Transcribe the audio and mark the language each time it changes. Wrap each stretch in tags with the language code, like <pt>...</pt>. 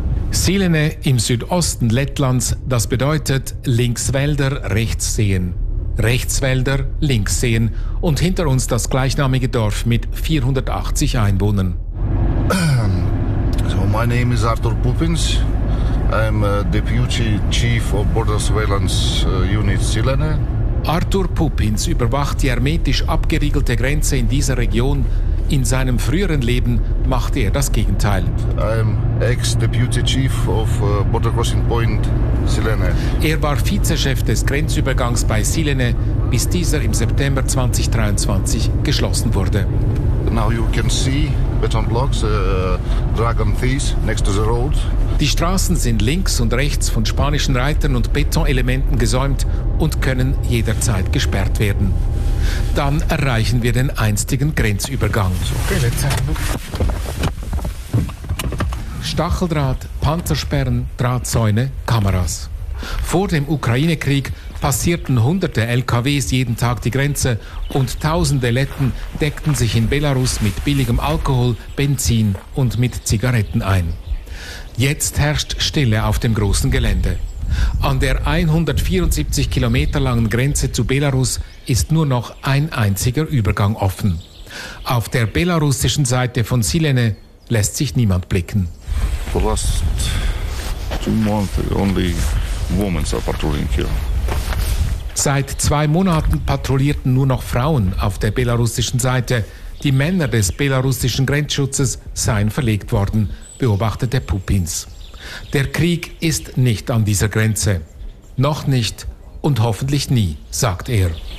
<de>Silene im Südosten Lettlands, das bedeutet links Wälder, rechts Seen. Rechts Wälder, links Seen. Und hinter uns das gleichnamige Dorf mit 480 Einwohnern.</de> <en>So, my name is Arthur Pupins. I'm Deputy Chief of Border Surveillance Unit Silene.</en> <de>Arthur Pupins überwacht die hermetisch abgeriegelte Grenze in dieser Region. In seinem früheren Leben machte er das Gegenteil.</de> <en>I'm ex-Deputy Chief of Border Crossing Point Silene.</en> <de>Er war Vizechef des Grenzübergangs bei Silene, bis dieser im September 2023 geschlossen wurde.</de> <en>Now you can see beton blocks, dragon thieves next to the road.</en> <de>Die Straßen sind links und rechts von spanischen Reitern und Betonelementen gesäumt und können jederzeit gesperrt werden. Dann erreichen wir den einstigen Grenzübergang. Stacheldraht, Panzersperren, Drahtzäune, Kameras. Vor dem Ukraine-Krieg passierten hunderte LKWs jeden Tag die Grenze und tausende Letten deckten sich in Belarus mit billigem Alkohol, Benzin und mit Zigaretten ein. Jetzt herrscht Stille auf dem großen Gelände. An der 174 Kilometer langen Grenze zu Belarus ist nur noch ein einziger Übergang offen. Auf der belarussischen Seite von Silene lässt sich niemand blicken.</de> <en>The last 2 months only women are patrolling here.</en> <de>Seit 2 Monaten patrouillierten nur noch Frauen auf der belarussischen Seite. Die Männer des belarussischen Grenzschutzes seien verlegt worden, beobachtete Pupins. Der Krieg ist nicht an dieser Grenze. Noch nicht und hoffentlich nie, sagt er.</de>